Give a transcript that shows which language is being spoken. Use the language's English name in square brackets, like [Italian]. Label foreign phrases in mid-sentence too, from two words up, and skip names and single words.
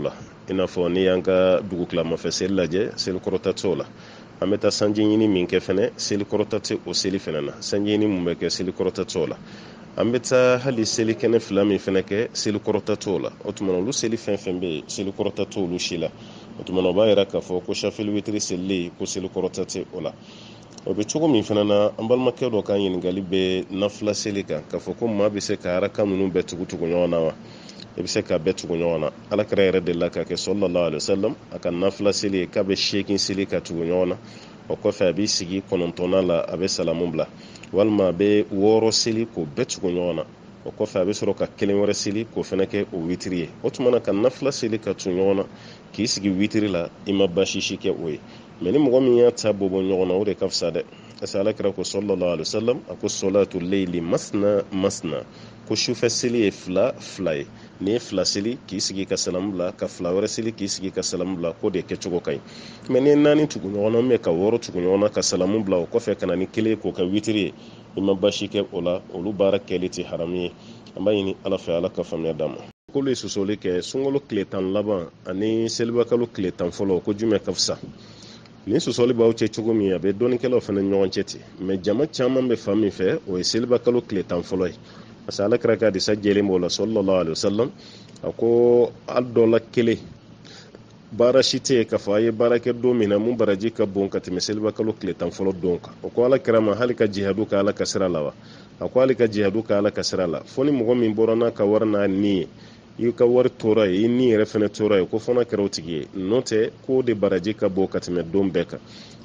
[Bambara] la i n'a fɔ n'i y'an ka dugu tilamafɛ seli lajɛ seli kɔrɔta t'o la an bɛ taa sanji ɲini min kɛ fɛnɛ seli kɔrɔta tɛ o seli fɛnɛ na sanji ɲini mun bɛ kɛ seli kɔrɔta t'o la an bɛ taa hali seli kɛnɛ 2 min fɛnɛ kɛ seli kɔrɔta t'o la o tuma na olu seli fɛn fɛn bɛ yen seli kɔrɔta t'olu si la o tuma na o b'a yira k'a fɔ ko shafil witiri selilen ko seli kɔrɔta tɛ o la o bɛ cogo min fana na an balimakɛ dɔ ka ɲininkali bɛ nafila seli kan k'a fɔ ko maa bɛ se ka haraka ninnu bɛɛ tugu ɲɔgɔn na wa i bɛ se ka bɛɛ tugu ɲɔgɔn na alakira yɛrɛ de la k'a kɛ [Arabic] صلى الله عليه وسلم [Bambara] a ka nafila seli ye k'a bɛ 8 seli ka tugu ɲɔgɔn na o kɔfɛ a b'i sigi 9nan la a bɛ salamu bila walima a bɛ 6 seli k'o bɛɛ tugu ɲɔgɔn na o kɔfɛ a bɛ sɔrɔ ka 1 wɛrɛ seli k'o fana kɛ o witiri ye o tuma na ka nafila seli ka tugu ɲɔgɔn na k'i sigi witiri la i ma baasi si kɛ o ye mais ni mɔgɔ min y'a ta bɔ ɲɔgɔn na o de ka fisa dɛ [French] parce que [Bambara] alakira ko [Arabic] صلى الله عليه وسلم [Bambara] a ko [Arabic] صلاة الليل مثنى مثنى [Bambara] ko sufɛ seli ye 2 ye n'i ye 2 seli k'i sigi ka salamu bila ka 2 wɛrɛ seli k'i sigi ka salamu bila k'o de kɛcogo ka ɲi mais n'i ye 4 tugu ɲɔgɔn na mais ka 6 tugu ɲɔgɔn na ka salamu bila o kɔfɛ ka na ni 1 k'o kɛ witiri ye i ma baasi kɛ o la olu baara kɛli tɛ haramu ye an b'a ɲini ala fɛ ala ka faamuya d'an ma k'olu ye sosoli kɛ sunkalo tile 10 laban ani selibakalo tile 10 fɔlɔ ko jumɛn ka fisa ni sosoli b'aw cɛ cogo min a bɛ dɔnnikɛlaw fana ɲɔgɔn cɛ ten mais jama caman bɛ fan min fɛ o ye selibakalo tile 10 fɔlɔ ye [French] parce que [Bambara] alakira ka hadisa jɛlen b'o la [Arabic] صلى الله عليه وسلم [Bambara] a ko a dɔ la kelen baara si tɛ yen k'a fɔ a ye baara kɛ don min na mun baraji ka bon ka tɛmɛ selibakalo tile 10 fɔlɔ don kan o ko alakira ma hali ka jihadu kɛ ala ka sira la wa a ko hali ka jihadu kɛ ala ka sira la fo ni mɔgɔ min bɔra n'a ka wari n'a ni ye i ka wari tora ye i ni yɛrɛ fana tora ye ko fana kɛra o tigi ye n'o tɛ ko de baraji ka bon ka tɛmɛ don bɛɛ kan